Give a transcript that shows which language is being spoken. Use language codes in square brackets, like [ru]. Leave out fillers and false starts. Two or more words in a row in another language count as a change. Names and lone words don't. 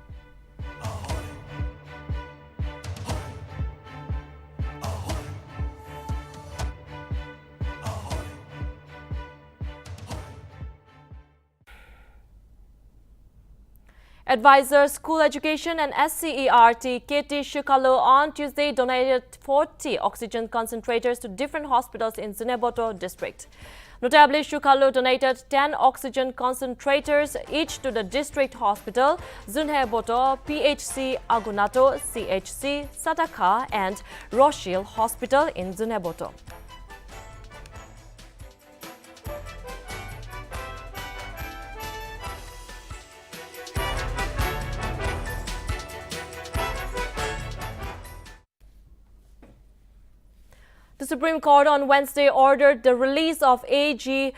[en] Advisor School Education and SCERT KT Shukalo on Tuesday donated 40 oxygen concentrators to different hospitals in Zunheboto district. Notably, Shukalo donated 10 oxygen concentrators each to the district hospital, Zunheboto, PHC Agunato, CHC Sataka and Roshil Hospital in Zunheboto. The Supreme Court on Wednesday ordered the release of A.G.